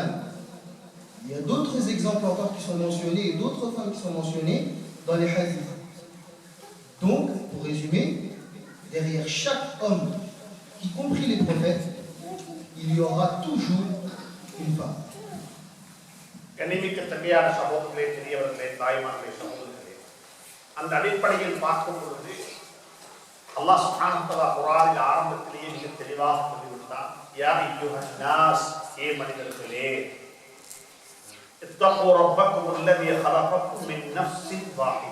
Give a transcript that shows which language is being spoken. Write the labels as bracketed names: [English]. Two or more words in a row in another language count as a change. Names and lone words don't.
[French] Il y a d'autres exemples encore qui sont mentionnés et d'autres femmes qui sont mentionnées dans les hadiths. Donc, pour résumer, derrière chaque homme, y compris les prophètes, il y aura toujours une femme. [Tamil] கண்ணிமிக்க தங்கையான சகோதரர்களே, பெரியவர்களே, தாய்மார்களே, சகோதரர்களே, அந்த அடிப்படையில் பார்க்கும் பொழுது [Arabic] الله سبحانه وتعالى [Tamil] குர்ஆனில் ஆரம்பத்திலேயே மிக தெளிவாக சொல்லிவிட்டார். [Arabic] يا أيها الناس, [Tamil] ஏ மனிதர்களே, [Arabic] اتقوا ربكم الذي خلقكم من نفس واحدة.